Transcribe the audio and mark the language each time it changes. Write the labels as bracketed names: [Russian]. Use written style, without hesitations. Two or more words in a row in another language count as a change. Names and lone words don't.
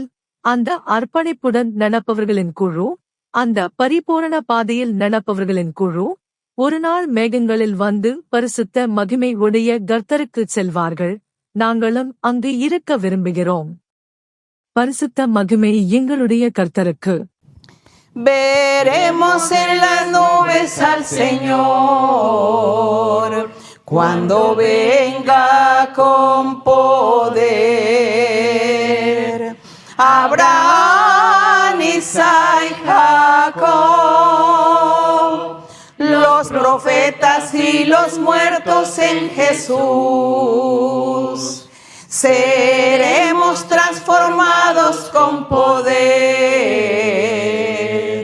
[Tamil] அந்த அர்ப்பணிப்புடன் நடப்பவர்களின் குழு, அந்த பரிபூரண பாதையில் நடப்பவர்களின் குழு, ஒருநாள் மேகங்களில் வந்து பரிசுத்த மகிமை உடைய கர்த்தருக்குச் செல்வார்கள். நாங்களும் அங்கு இருக்க விரும்புகிறோம். பரிசுத்த மகிமை எங்களுடைய கர்த்தருக்கு. [Spanish] Veremos en las nubes al Señor cuando venga con poder. Abraham, Isaac y Jacob, los profetas y los muertos en Jesús, seremos transformados con poder.